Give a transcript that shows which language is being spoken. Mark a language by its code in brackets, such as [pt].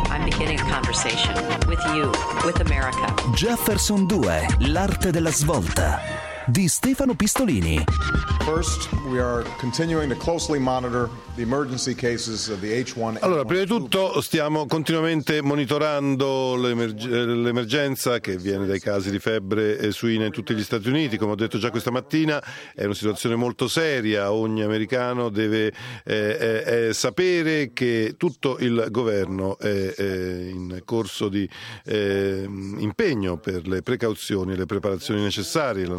[en] I'm beginning a conversation with you, with America. [it] Jefferson 2, l'arte della svolta. Di Stefano Pistolini. [en] First, we are continuing to closely monitor the emergency cases of the H1N1. [it] Allora, prima di tutto stiamo continuamente monitorando l'emergenza che viene dai casi di febbre suina in tutti gli Stati Uniti. Come ho detto già questa mattina, è una situazione molto seria. Ogni americano deve sapere che tutto il governo è in corso di impegno per le precauzioni e le preparazioni necessarie.